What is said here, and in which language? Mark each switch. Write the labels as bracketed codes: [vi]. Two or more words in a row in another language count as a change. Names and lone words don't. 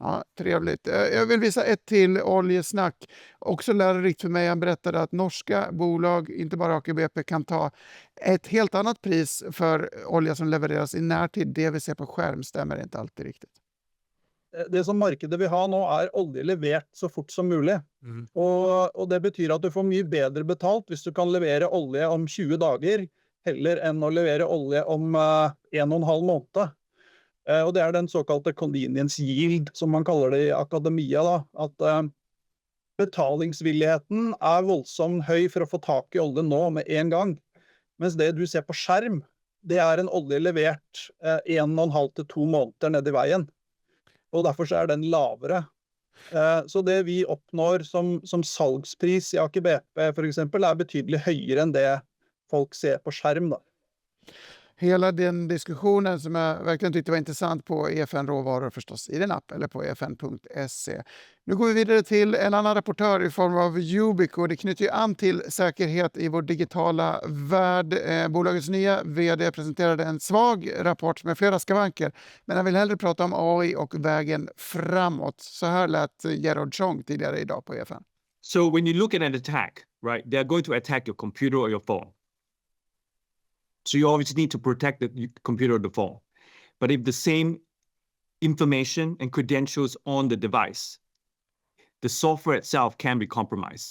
[sv] Ja, trevligt. Jag vill visa ett till oljesnack. Också lärorikt för mig. Han berättade att norska bolag, inte bara Aker BP, kan ta ett helt annat pris för olja som levereras i närtid. Det vi ser på skärm stämmer inte alltid riktigt. [no] Det som markedet vil ha nå, er olje levert så fort som mulig. Og det betyr at du får mye bedre betalt hvis du kan levere olje om 20 dager, heller enn å levere olje om 1,5 måned. Og det er den såkalte [en] convenience yield, [no] som man kaller det i akademia, da. At betalingsvilligheten er voldsomt høy for å få tak i olje nå med en gang. Mens det du ser på skjerm, det er en olje levert 1,5 til 2 måneder ned i veien. Og derfor så er den lavere. Så det vi oppnår som salgspris i Aker BP for eksempel, er betydelig høyere enn det folk ser på skärm då. [sv] Hela den diskussionen som jag verkligen tyckte var intressant på EFN Råvaror förstås i den app eller på efn.se. Nu går vi vidare till en annan rapportör i form av Yubico. Det knyter ju an till säkerhet i vår digitala värld. Bolagets nya vd presenterade en svag rapport med flera skavanker, men han vill hellre prata om AI och vägen framåt. Så här lät Gerard Chong tidigare idag på EFN. [en] So when you look at an attack, right, they're going to attack your computer or your phone. So you obviously need to protect the computer or the phone. But if the same information and credentials on the device, the software itself can be compromised.